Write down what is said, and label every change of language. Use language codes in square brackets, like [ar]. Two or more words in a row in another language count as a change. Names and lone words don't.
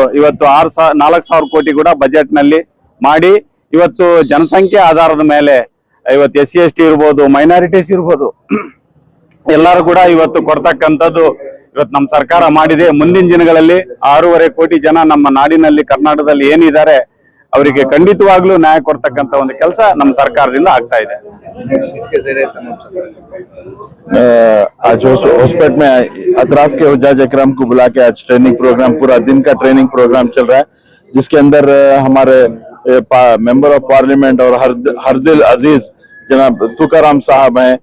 [kn] ಇವತ್ತು 4,000 ಕೋಟಿ ಕೂಡ ಬಜೆಟ್ ನಲ್ಲಿ ಮಾಡಿ ಇವತ್ತು ಜನಸಂಖ್ಯೆ ಆಧಾರದ ಮೇಲೆ ಇವತ್ತು SC ST ಇರ್ಬೋದು, ಮೈನಾರಿಟೀಸ್ ಇರ್ಬೋದು, ಎಲ್ಲರೂ ಕೂಡ ಇವತ್ತು ಕೊಡ್ತಕ್ಕಂಥದ್ದು ಇವತ್ತು ನಮ್ಮ ಸರ್ಕಾರ ಮಾಡಿದೆ। ಮುಂದಿನ ದಿನಗಳಲ್ಲಿ 6.5 ಕೋಟಿ ಜನ ನಮ್ಮ ನಾಡಿನಲ್ಲಿ ಕರ್ನಾಟಕದಲ್ಲಿ ಏನಿದ್ದಾರೆ ಅವರಿಗೆ ಖಂಡಿತವಾಗ್ಲೂ ನ್ಯಾಯ ಕೊಡ್ತಕ್ಕಂಥ ಒಂದು ಕೆಲಸ ನಮ್ಮ ಸರ್ಕಾರದಿಂದ ಆಗ್ತಾ ಇದೆ। [ur] آج ہوسپیٹ میں اطراف کے حجاج اکرام کو بلا کے آج [en] training program, [ur] پورا دن کا [en] training program [ur] چل رہا ہے، جس کے اندر ہمارے [en] member of parliament [ur] اور ہردل عزیز جناب تکارام صاحب ہیں.